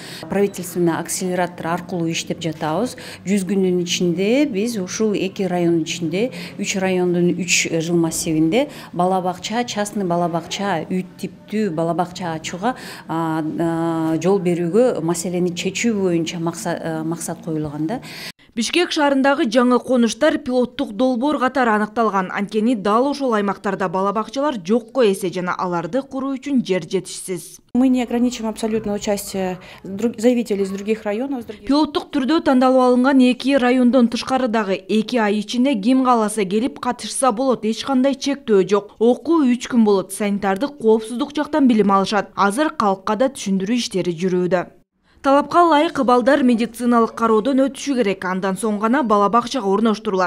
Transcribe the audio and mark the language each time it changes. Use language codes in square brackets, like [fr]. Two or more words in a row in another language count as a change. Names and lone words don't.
[ru] Правительственный акселератор [ky] аркылуу иштеп жатабыз. 100 күндүн ичинде биз ушул 2 райондун ичинде 3 райондун 3 жыл массивинде бала бакча, частный бала бакча, үй типтүү бала бакча ачууга жол берүүгө, маселени чечүү боюнча максат коюлган да. Бишкек шаарындагы жаңы конуштар пилоттук долбоор катары аныкталган. Анткени дал ошол аймактарда бала бакчалар жокко эсе жана аларды куруу үчүн жер жетишсиз. [ru] Мы не ограничим абсолютно участие заявителей из других районов. [ky] Пилоттук түрдө тандалып алынган 2 райондон тышкарыдагы 2 ай ичинде ким кааласа келип катышса болот, эч кандай чектөө жок. Окуу 3 күн болот. Санитардык коопсуздук жактан билим алышат. Азыр калкка да түшүндүрүү иштери жүрүүдө. Талапка ылайык балдар медициналык кароодон өтүшү керек, андан соң гана бала бакчага орноштурулат.